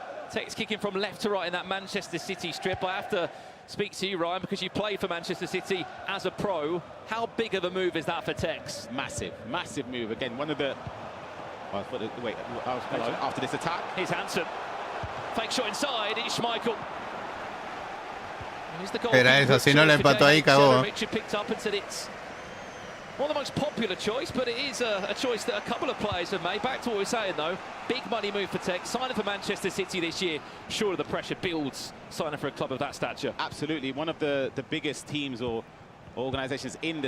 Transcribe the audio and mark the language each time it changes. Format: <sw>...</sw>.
<en>Tex kicking from left to right in that Manchester City strip. I have to speak to you, Ryan, because you played for Manchester City as a pro. How big of a move is that for Tex? Massive, massive move. Again, one of the... Wait, after this attack. Here's Hansen. Fake shot inside, it's Schmeichel.</en> <es>Era eso, si no la empató ahí, cagó.</es> <en>Richard picked up and said it's not the most popular choice, but it is a choice that a couple of players have made. Back to what we were saying, though. Big money move for Tex. Signing for Manchester City this year. Surely the pressure builds signing for a club of that stature. Absolutely. One of the biggest teams or organizations in the</en>